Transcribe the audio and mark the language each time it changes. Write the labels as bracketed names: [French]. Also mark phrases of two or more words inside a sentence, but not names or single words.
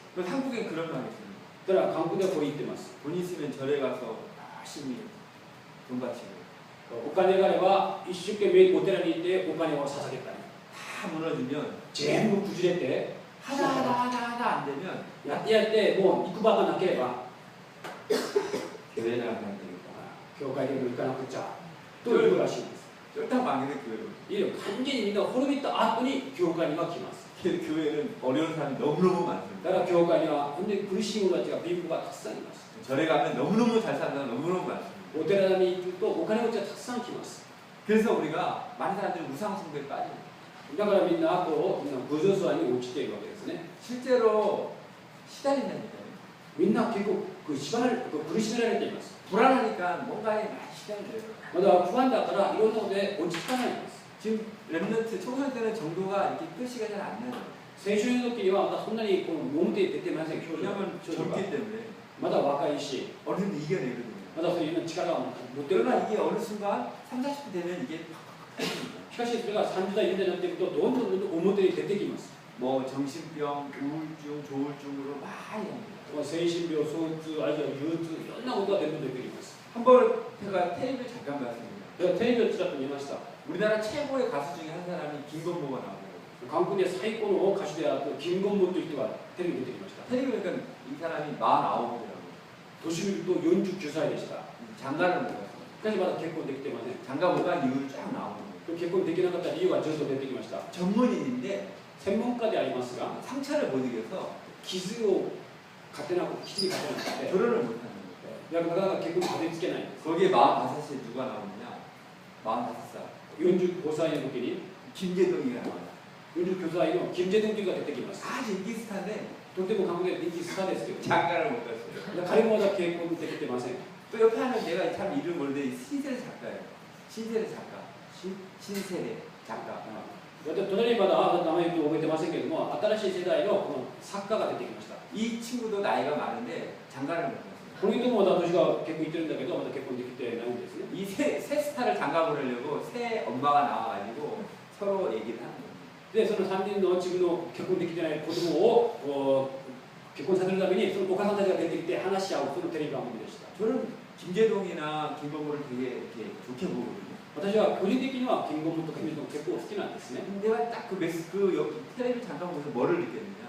[Korean] 그래서 한국에 그런 말이 있습니다. [Japanese] だから韓国ではこう言ってます。 [Korean] 돈 있으면 절에 가서 열심히 돈 바치고 [Japanese] お金があれば一生懸命お寺に行ってお金を捧げたり、 [Korean] 다 무너지면 [Japanese] 全部崩れて [Korean] 하나 안 되면 [Japanese] やってもう行く場がなければ [Korean] 교회 나가야 되겠다. [Japanese] 教会でも行かなくちゃというらしいんです。 [Korean] 쫄딱 망해서 교회로. [Japanese] いや完全にみんな滅びた後に教会には来ます。 [Korean] 교회는 어려운 사람이 너무너무 많습니다. [Japanese] だから教会には本当に苦しい者たちが貧乏がたくさんいます。 [Korean] 절에 가면 너무너무 잘 사는 사람 너무너무 많습니다. [Japanese] お寺に行くとお金持ちがたくさん来ます。 [Korean] 그래서 우리가 많은 사람들이 우상숭배에 빠집니다. [Japanese] だからみんなみんな偶像崇拝に落ちているわけですね。 [Korean] 실제로 시달린다니까요. [Japanese] みんな結構苦しめられています。 [Korean] 불안하니까 뭔가에 많이 시달려요. [Japanese] まだ不安だからいろんなことで落ち着かないんです。 [Korean] 지금 랩런트 총선 때는 정도가 이렇게 표시가 잘 안 나요. [Japanese] 青春の時にはまだそんなにこの表に出てません。表情が [Korean] 왜냐하면 젊기 때문에 [Japanese] まだ若いし、 [Korean] 어른들 이겨내거든요. [Japanese] まだそういう力を持ってるから。 [Korean] 그러나 이게 어느 순간 3, 40대 되면 이게 팍팍 터집니다. [Japanese] しかしそれが30代、40代になっていくとどんどん表に出てきます。 [Korean] 뭐 정신병, 우울증, 조울증으로 많이 합니다. [Japanese] 精神病、躁うつ、あるいは憂鬱、いろんなことがどんどん出てきます。 [Korean] 한번 제가 텔레비를 잠깐 봤습니다. [Japanese] テレビをちらっと見ました。 [Korean] 우리나라 최고의 가수 중에 한 사람이 김건모가 나오더라고요. [Japanese] 韓国で最高の歌手であるキングモンという人がテレビに出てきました。 [Korean] 텔레비 보니까 이 사람이 49이더라고요. [Japanese] 年見ると49歳でした。 [Korean] 장가를 못 갔어요. [Japanese] しかしまだ結婚できてません。 [Korean] 장가 못 간 이유를 쫙 나오는 거예요. [Japanese] 結婚できなかった理由がずっと出てきました。 [Korean] 전문인인데 [Japanese] 専門家でありますが、 [Korean] 상처를 못 이겨서 [Japanese] 傷を勝てなく、きっちり勝てなくて、 [Korean] 결혼을 못 하는 거예요. [Japanese] なかなか結婚にたどり着けないんです。 [Korean] 거기에 45세에 누가 나오느냐? 45살 [Japanese] 45 歳の時に、 [Korean] 김재동이가 나와요. [Japanese] 49 歳のキム・ジェドンという人が出てきます。 [Korean] 아주 인기 스타인데 [Japanese] とても韓国で人気スターですけど、 [Korean] 장가를 못 갔어요. [Japanese] 彼もまだ結婚できてません。 [Korean] 또 옆에 하는 내가 참 이름 모르는데 신세대 작가예요. 신세대 작가. 신세대 작가. [Japanese] 隣にまだ名前を覚えてませんけども、新しい世代のこの作家が出てきました。 [Korean] 이 친구도 나이가 많은데 장가를 못 갔어요. [Japanese] この人もまだ私が結婚言ってるんだけど、まだ結婚できてないんですね。 [Korean] 이 새 스타를 장가 보내려고 새 엄마가 나와가지고 서로 얘기를 하는 거예요. [Japanese] で、その3人の自分の結婚できてない子供を結婚させるために、そのお母さんたちが出てきて話し合う、そのテレビ番組でした。 [Korean] 저는 김재동이나 김건모를 되게 이렇게 좋게 보거든요. [Japanese] 私は個人的にはキングオブとキム・ジョン結構好きなんですね。 [Korean] 근데 내가 딱 그 텔레비 잠깐 보면서 뭐를 느꼈느냐?